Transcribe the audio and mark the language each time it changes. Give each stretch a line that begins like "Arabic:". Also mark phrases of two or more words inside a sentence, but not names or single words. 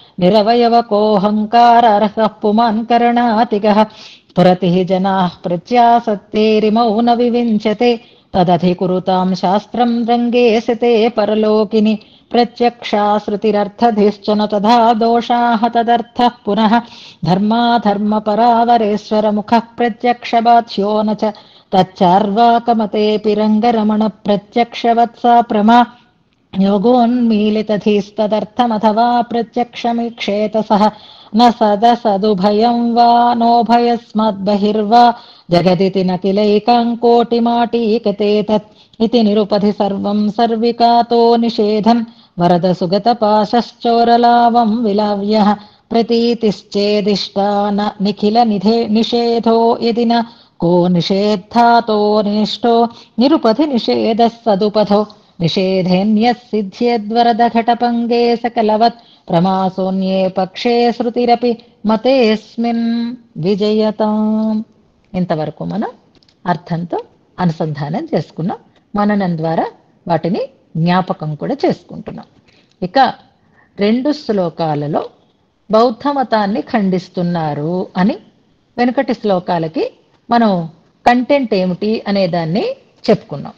Sanskrit: నిరవయవకోऽహంకారార్హః పుమాన్ కరణాతిగః స్ఫురతిః జనాః ప్రత్యాసత్తేరిమౌ న వివించతే తదధికురుతాం శాస్త్రం రంగే సితే పరలోకిని ప్రత్యక్షా శృతిరర్థధిశ్చన తథా దోషాః తదర్థః పునః ధర్మాధర్మ పరావరేశ్వర ముఖః ప్రత్యక్షబాధ్యో న చ తచ్చార్వాకమతేపి రంగరమణ ప్రత్యక్షవత్సా ప్రమా योगोन्मीलितधीस्तदर्थमथवा प्रत्यक्षमीक्षेत सः न सदसदुभयं वा नोभयस्मद्बहिर्वा जगदिति न किलैकाङ्कोटिमाटीकते तत् इति निरुपधि सर्वं सर्विकातो निषेधं वरद सुगतपाशश्चोरलावं विलाव्यः प्रतीतिश्चेदिष्टा न निखिलनिधे निषेधो यदि न को निषेद्धातो निष्ठो निरुपधि निषेधः सदुपथो निषेधेन्यः सिद्ध्यद्वरदघटपङ्गे सकलवत् प्रमासोऽन्ये पक्षे శృతిరపి మతేస్మిన్ విజయతాం.
Telugu: ఇంతవరకు మనం అర్థంతో అనుసంధానం చేసుకున్నాం. మననం ద్వారా వాటిని జ్ఞాపకం కూడా చేసుకుంటున్నాం. ఇక 2 శ్లోకాలలో బౌద్ధ మతాన్ని ఖండిస్తున్నారు అని వెనుకటి శ్లోకాలకి మనం కంటెంట్ ఏమిటి అనే దాన్ని చెప్పుకున్నాం.